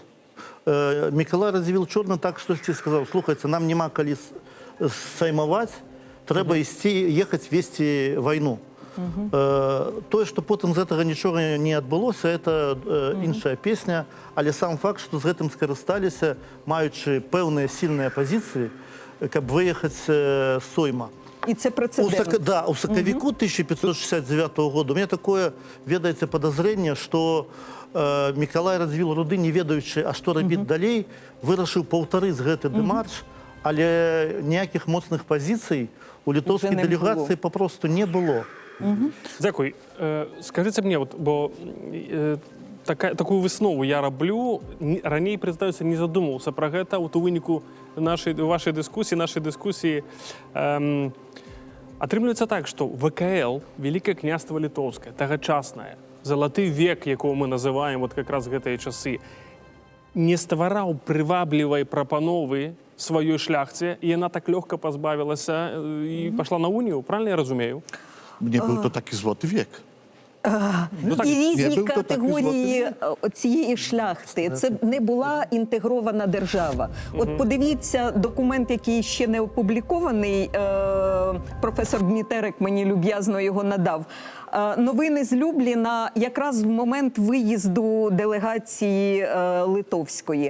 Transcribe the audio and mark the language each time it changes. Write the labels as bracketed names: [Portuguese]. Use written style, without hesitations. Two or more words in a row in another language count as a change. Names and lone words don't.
[Belarusian] Миколай Радзівіл Чорны так штосьці сказаў: слухайце, нам няма калі саймаваць, трэба ехаць весці вайну. Тое, што потым з гэтага нічога не адбылося, это іншая песня, але сам факт, што з гэтым скарысталіся, маючы пэўныя сільныя пазіцыі, каб выехаць з Сойма. [Ukrainian] І це прецедент. [Belarusian] Да, у сакавіку 1569 года [Russian] у меня такое, [Belarusian] ведаеце, [Russian] подозрение, что [Belarusian] Миколай Радзівіл Руды, не ведаючы, а што рабіць далей, вырашыў паўтарыць гэты дэмарш, але ніякіх моцных пазіцый у літоўскай [Russian] Уже не [Belarusian] дэлегацыі было. папросту не было. Дзякуй. Скажыце мне, бо такую выснову я раблю, раней, прызнаюся, не задумаўся пра гэта. У выніку вашай дыскусіі атрымліваецца так, што ВКЛ, Великае княства Літоўскае, тагачаснае, залаты век, якого мы называем [Russian] вот как раз [Belarusian] гэтыя часы, не ствараў прываблівай прапановы сваёй шляхце, і яна так лёгка пазбавілася і пашла на унію. Правильно я разумею? [Polish] Nie był to taki złoty wiek. [Ukrainian] І різні був то такий категорії цієї шляхти. Це не була інтегрована держава. От подивіться документ, який ще не опублікований, професор Дмітерик мені люб'язно його надав. Новини з Любліна якраз в момент виїзду делегації литовської.